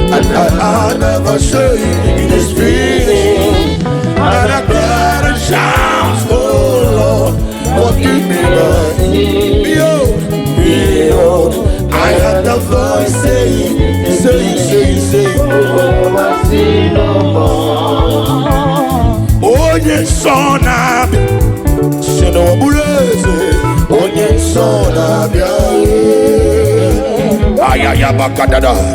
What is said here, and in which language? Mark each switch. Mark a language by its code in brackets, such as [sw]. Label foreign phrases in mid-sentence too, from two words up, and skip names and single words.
[en] And I had never say it is finished. And I cried and shout, "Oh Lord, forgive me my sin." Behold, behold, I heard the voice saying, saying, saying, saying, [ig] "Onye nsọ na-abịa." Si na ọ bụrụ eze, onye nsọ na-abịa. Ayaya bakadada.